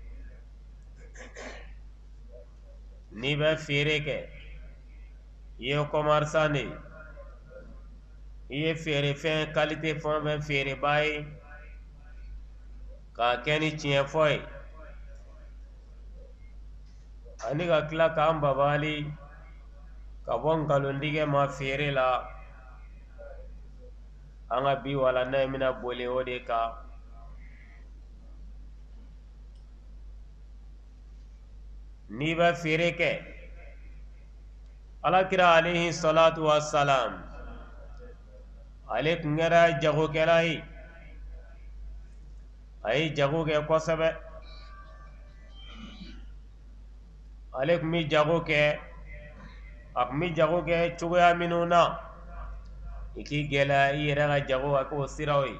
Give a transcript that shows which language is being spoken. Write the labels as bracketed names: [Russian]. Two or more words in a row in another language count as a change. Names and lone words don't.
[Bambara] N'i bɛ feere kɛ i ye commerçant de ye, i ye feerefɛn qualité fɛn o fɛn feereba ye k'a kɛ ni tiɲɛ fɔ ye, ani ka tila k'an babali ka bɔ ngalontigɛ ma feere la. An ka bi walanda in bɛna boli o de kan. N'i bɛ feere kɛ, Alakira [Arabic] عليه الصلاة والسلام [Bambara] ale tun kɛra jagokɛla ye. A ye jago kɛ kosɛbɛ. Ale tun bɛ jago kɛ, a tun bɛ jago kɛ cogoya minnu na, i k'i gɛlɛya i yɛrɛ ka jago ka k'o siraw ye.